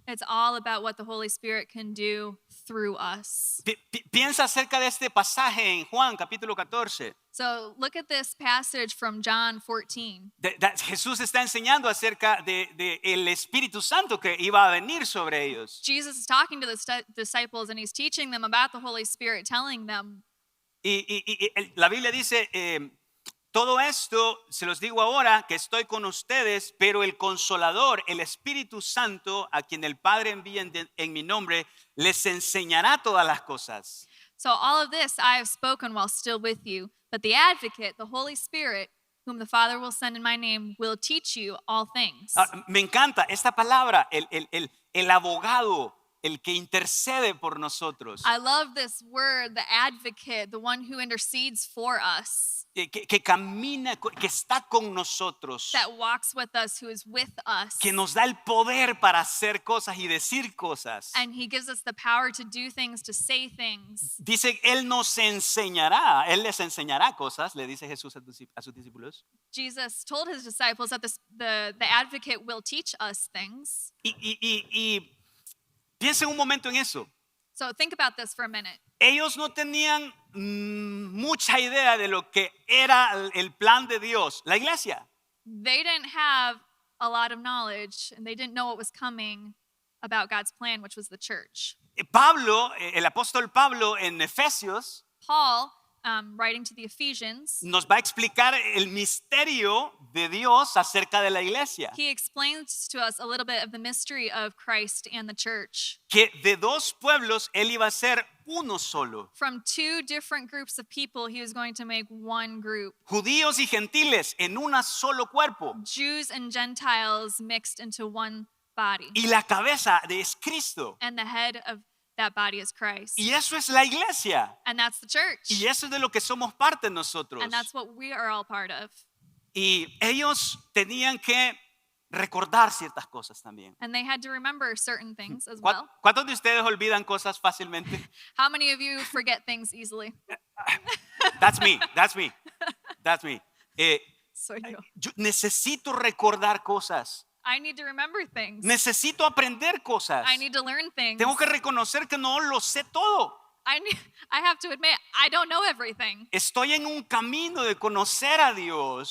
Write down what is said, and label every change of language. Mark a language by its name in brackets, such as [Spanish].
[English] It's all about what the Holy Spirit can do through us. [Spanish] Piensa acerca de este pasaje en Juan capítulo 14. [English] So look at this passage from John 14. [Spanish] Jesús está enseñando acerca de el Espíritu Santo que iba a venir sobre ellos. [English] Jesus is talking to the disciples and he's teaching them about the Holy Spirit, telling them, [Spanish] Y la Biblia dice, todo esto se los digo ahora que estoy con ustedes, pero el Consolador, el Espíritu Santo, a quien el Padre envía en mi nombre, les enseñará todas las cosas. [English] so all of this I have spoken while still with you, but the Advocate, the Holy Spirit, whom the Father will send in my name, will teach you all things. [Spanish] Me encanta esta palabra, el abogado, el que intercede por nosotros, [English] I love this word, the Advocate, the one who intercedes for us, [Spanish] que camina, que está con nosotros, [English] that walks with us, who is with us. [Spanish] que nos da el poder para hacer cosas y decir cosas. [English] And he gives us the power to do things, to say things. [Spanish] Dice, Él nos enseñará, Él les enseñará cosas, le dice Jesús a sus discípulos. [English] Jesus told his disciples that the Advocate will teach us things. [Spanish] Y piensen un momento en eso. [English] So think about this for a minute. [Spanish] Ellos no tenían mucha idea de lo que era el plan de Dios, la iglesia. [English] They didn't have a lot of knowledge and they didn't know what was coming about God's plan, which was the church. [Spanish] Pablo, el apóstol Pablo en Efesios, [English] Paul writing to the Ephesians, [Spanish] nos va a explicar el misterio de Dios acerca de la iglesia. [English] he explains to us a little bit of the mystery of Christ and the church. [Spanish] Que de dos pueblos él iba a ser uno solo. [English] From two different groups of people, he was going to make one group. [Spanish] Judíos y gentiles en un solo cuerpo. [English] Jews and Gentiles mixed into one body. [Spanish] Y la cabeza es Cristo. [English] And the head of that body is Christ. [Spanish] Y eso es la iglesia. [English] And that's the church. [Spanish] Y eso es de lo que somos parte nosotros. [English] And that's what we are all part of. [Spanish] Y ellos tenían que recordar ciertas cosas también. [English] And they had to remember certain things as well. [Spanish] ¿Cuántos de ustedes olvidan cosas fácilmente? [English] How many of you forget things easily? That's me, that's me, that's me. [Spanish] Soy yo. Yo necesito recordar cosas. [English] I need to remember things. [Spanish] Necesito aprender cosas. [English] I need to learn things. [Spanish] Tengo que reconocer que no lo sé todo. [English] I have to admit, I don't know everything. [Spanish] Estoy en un camino de conocer a Dios.